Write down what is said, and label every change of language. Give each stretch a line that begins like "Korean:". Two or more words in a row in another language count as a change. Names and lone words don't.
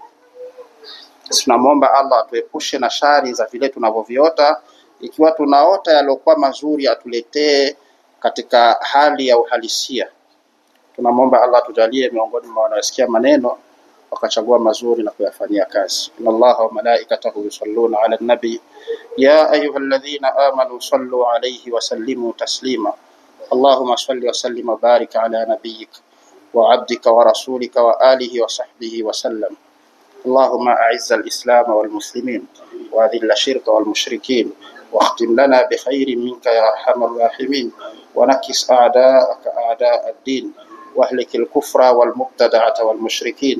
Swahili: Tunamwomba Allah atuepushe na shari za vile tunavyoviota. Ikiwa tunaota yaliokuwa mazuri atuletee katika hali ya uhalisia. Tunamwomba Allah tujalie miongoni mwa wanaosikia maneno wakachagua mazuri na kuyafanyia kazi.
Arabic: إن الله وملائكته يصلون على النبي يا أيها الذين آمنوا صلوا عليه وسلموا تسليما. اللهم صل وسلم وبارك على نبيك وعبدك ورسولك وآله وصحبه وسلم. اللهم أعز الإسلام والمسلمين وأذل الشرك والمشركين واختم لنا بخير منك يا أرحم الراحمين ونكس أعداءك أعداء الدين واهلك الكفر والمبتدعة والمشركين.